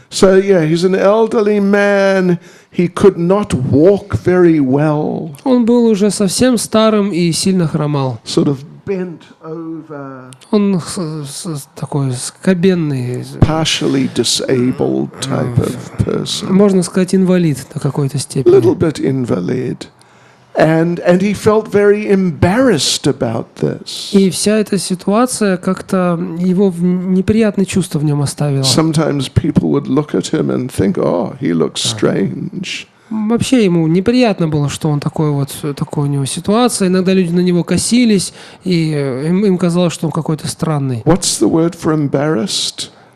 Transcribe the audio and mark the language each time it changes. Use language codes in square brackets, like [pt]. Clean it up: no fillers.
[en] So yeah, he's an elderly man. He could not walk very well. [ru] Он был уже совсем старым и сильно хромал. [en] Sort of bent over. [ru] Он такой скабенный, [en] Partially disabled type of person. [ru] можно сказать, инвалид до какой-то [en] A [ru] степени. [en] little bit invalid. And he felt very embarrassed about this. [ru] И вся эта ситуация как-то его неприятные чувства в нем оставила. [en] Sometimes people would look at him and think, oh, he looks strange. [ru] Вообще ему неприятно было, что он такой у него ситуация. Иногда люди на него косились, и им казалось, что он какой-то странный. [en] What's the word for embarrassed?